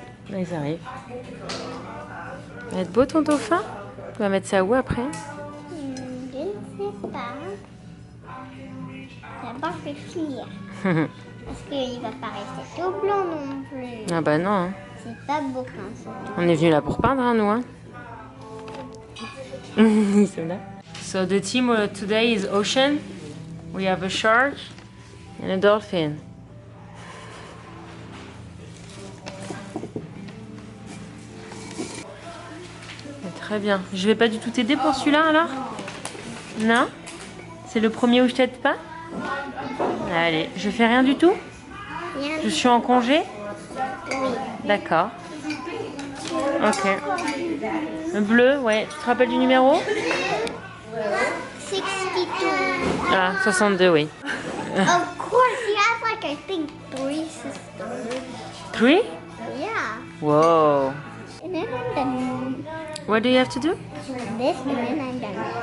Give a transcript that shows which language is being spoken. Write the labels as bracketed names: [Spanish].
[French] Là, ils arrivent. Ça va être beau, ton dauphin? Tu vas mettre ça où, après? Je ne sais pas. D'abord, je vais finir. Parce qu'il va pas rester tout blanc non plus. Ah bah non, hein. C'est pas beau comme ça. On est venu là pour peindre, hein, nous, hein. Ils sont là. [English] So the team today is ocean. We have a shark and a dolphin. [French] Très bien. Je vais pas du tout t'aider pour celui-là alors? Non? C'est le premier où je t'aide pas? Allez, je fais rien du tout? Rien. Je suis en congé? Oui. D'accord. Ok. Le bleu, ouais. Tu te rappelles du numéro? 62. Ah, 62, oui. [English] Of course, he has like, I think, 3 sisters. 3? Yeah. Whoa. And then I'm done. What do you have to do? This and then I'm done.